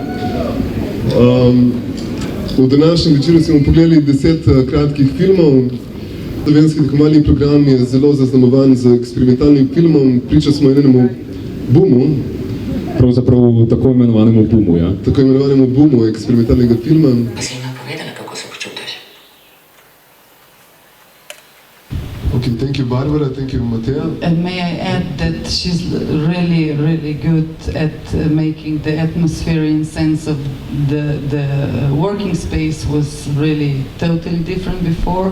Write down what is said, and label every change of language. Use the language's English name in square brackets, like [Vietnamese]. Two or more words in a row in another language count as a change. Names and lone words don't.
[Slovenian] V današnjem večeru smo pogledali 10 kratkih filmov. Slovenski tekmovalni program je zelo zaznamovan z eksperimentalnim filmom. Priča smo enemu boomu. Pravzaprav tako imenovanemu boomu, ja? Tako imenovanemu boomu eksperimentalnega filma. [English] Okay, thank you, Barbara. Thank you, Mattea. And may I add that she's really, really good at making the atmospheric sense of the working space was really totally different before.